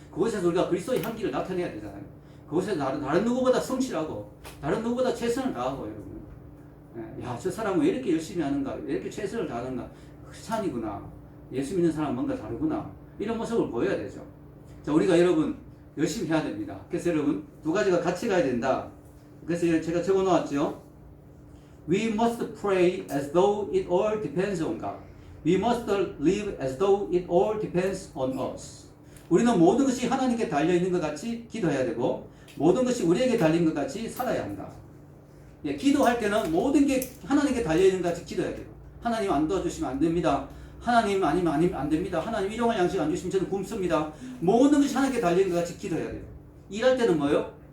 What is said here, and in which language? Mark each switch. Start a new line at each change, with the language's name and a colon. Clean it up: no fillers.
Korean: 그곳에서 우리가 그리스도의 향기를 나타내야 되잖아요. 그곳에서 다른 누구보다 성실하고 다른 누구보다 최선을 다하고 여러분 예, 야, 저 사람은 왜 이렇게 열심히 하는가 왜 이렇게 최선을 다하는가 크리스찬이구나 예수 믿는 사람은 뭔가 다르구나 이런 모습을 보여야 되죠. 자, 우리가 여러분 열심히 해야 됩니다. 그래서 여러분 두 가지가 같이 가야 된다. 그래서 제가 적어 놓았죠.
English: We must pray as though it all depends on God. We must live as though it all depends on us.
Korean: 우리는 모든 것이 하나님께 달려 있는 것 같이 기도해야 되고 모든 것이 우리에게 달린 것 같이 살아야 한다. 예, 기도할 때는 모든 게 하나님께 달려 있는 것 같이 기도해야 돼요. 하나님 안 도와주시면 안 됩니다. 하나님 아니면 안 됩니다. 하나님 일용할 양식 안 주시면 저는 굶습니다. 모든 것이 하나님께 달린 것 같이 기도해야 돼요. 일할 때는 뭐요?